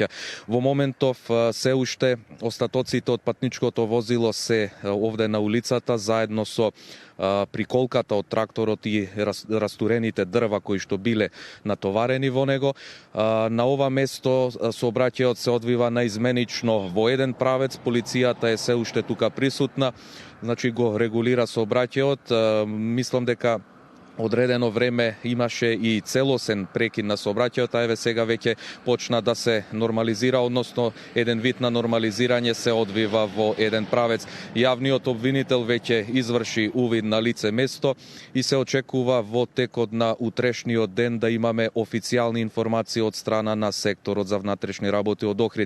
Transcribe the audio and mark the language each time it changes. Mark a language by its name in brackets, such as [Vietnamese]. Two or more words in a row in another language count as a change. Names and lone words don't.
[Macedonian] Vo momentov se ušte ostatocite od patničkoto vozilo se ovde na ulicata zajedno so prikolkata od traktorot i rasturenite drva koji što bile natovareni vo него. Na ova mesto saobraćaјот se odviva naizmenično vo jedan pravec, policijata je se ušte tuka prisutna, znači go regulira saobraćајот. Мислам дека odredeno vreme imaše i celosен prekid na saobraćaјот, a еве сега веќе почна да се нормализира, односно еден вид на нормализирање се одвива во еден правец. Јавниот обвинител веќе изврши увид на лице место и се очекува во текот на утрешниот ден да имаме официјални информации од страна на секторот за внатрешни работи од Охрид.